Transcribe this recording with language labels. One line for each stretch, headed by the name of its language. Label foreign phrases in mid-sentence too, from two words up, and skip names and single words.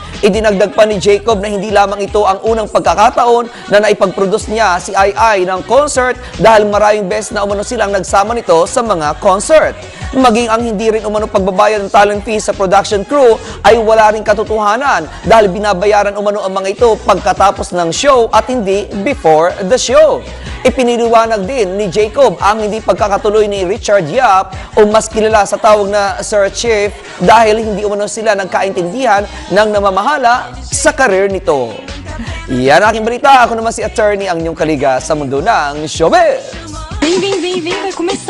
Filipino: Idinagdag pa ni Jacob na hindi lamang ito ang unang pagkakataon na naipag-produce niya si Ay ng concert dahil maraming beses na umano silang nagsama nito sa mga concert. Maging ang hindi rin umano pagbabayad ng talent fees sa production crew ay wala ring katotohanan dahil binabayaran umano ang mga ito pagkatapos ng show at hindi
English: before the show.
Filipino: Ipiniliwanag din ni Jacob ang hindi pagkakatuloy ni Richard Yap o mas kilala sa tawag na Sir Chief dahil hindi umano sila nagkaintindihan ng namamahala sa karir nito. Yan ang aking balita. Ako naman si attorney ang inyong kaliga sa mundo ng showbiz.
Portuguese: Vem, vai começar.